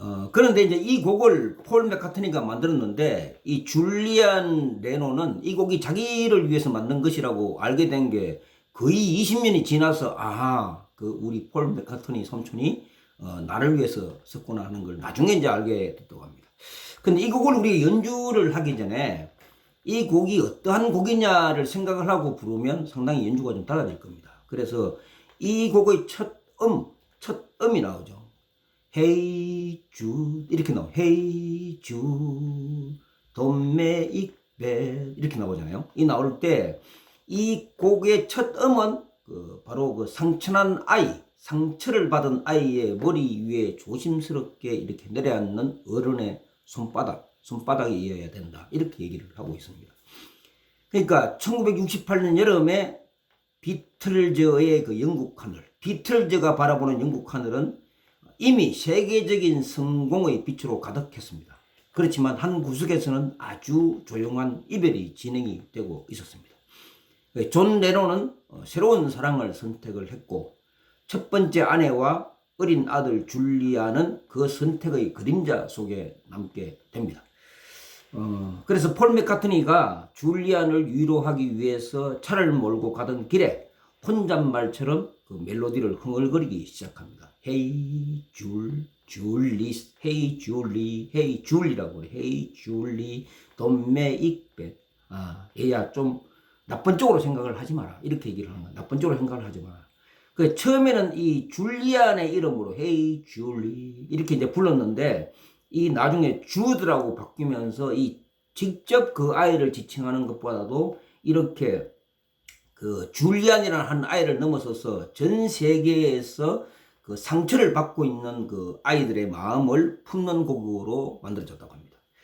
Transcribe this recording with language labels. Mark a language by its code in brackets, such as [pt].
[ko] 그런데 이제 이 곡을 폴 맥카트니가 만들었는데 이 줄리안 레논은 이 곡이 자기를 위해서 만든 것이라고 알게 된 게 거의 20년이 지나서 우리 폴 맥카트니 삼촌이 나를 위해서 썼구나 하는 걸 나중에 이제 알게 됐다고 합니다. 근데 이 곡을 우리 연주를 하기 전에 이 곡이 어떠한 곡이냐를 생각을 하고 부르면 상당히 연주가 좀 달라질 겁니다. 그래서 이 곡의 첫 음이 나오죠. Hey Jude 이렇게 나와요. [en] Hey Jude Don't make bad [ko] 이렇게 나오잖아요. 이 나올 때 이 곡의 첫 음은 바로 상처난 상처를 받은 아이의 머리 위에 조심스럽게 이렇게 내려앉는 어른의 손바닥이어야 된다. 이렇게 얘기를 하고 있습니다. 그러니까 1968년 여름에 비틀즈의 영국 하늘, 비틀즈가 바라보는 영국 하늘은 이미 세계적인 성공의 빛으로 가득했습니다. 그렇지만 한 구석에서는 아주 조용한 이별이 진행이 되고 있었습니다. 존 레논은 새로운 사랑을 선택을 했고 첫 번째 아내와 어린 아들 줄리아는 그 선택의 그림자 속에 남게 됩니다. 그래서 폴 맥카트니가 줄리안을 위로하기 위해서 차를 몰고 가던 길에 혼잣말처럼 멜로디를 흥얼거리기 시작합니다. Hey 줄리, Hey 줄리, Hey 줄리라고 그래. [en] Hey 줄리, don't make bad. [ko] 얘야 좀 나쁜 쪽으로 생각을 하지 마라. 이렇게 얘기를 하는 거야. 나쁜 쪽으로 생각을 하지 마라. 처음에는 이 줄리안의 이름으로 Hey 줄리 이렇게 이제 불렀는데 이 나중에 주드라고 바뀌면서 이 직접 그 아이를 지칭하는 것보다도 이렇게 줄리안이라는 한 아이를 넘어서서 전 세계에서 상처를 받고 있는 아이들의 마음을 품는 곡으로 만들어졌다고 합니다.